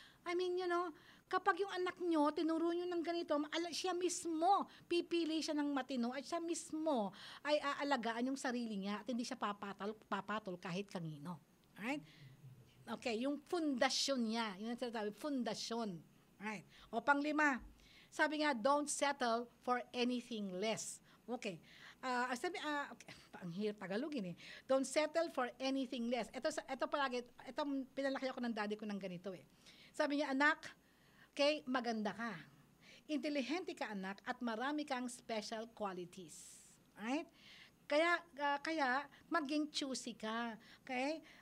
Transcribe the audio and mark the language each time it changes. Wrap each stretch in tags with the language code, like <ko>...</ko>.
<en>I mean,</en> <tl>kapag yung anak nyo, tinuro nyo ng ganito, siya mismo, pipili siya ng matino at siya mismo ay aalagaan yung sarili niya at hindi siya papatol kahit kanino. Alright? Okay, yung fundasyon niya. Yun ang sinasabi, fundasyon.</tl> <en>Alright.</en> <tl>O panglima, sabi nga,</tl> <en>don't settle for anything less. Okay. Okay.</en> <tl>Ang hirap Tagalogin eh.</tl> <en>Don't settle for anything less.</en> <tl>Ito palagi, pinalaki ako ng daddy ko ng ganito eh. Sabi niya, anak, okay, maganda ka. Intelihente ka, anak, at marami kang special qualities. Right? Kaya maging choosy ka. Okay?</tl>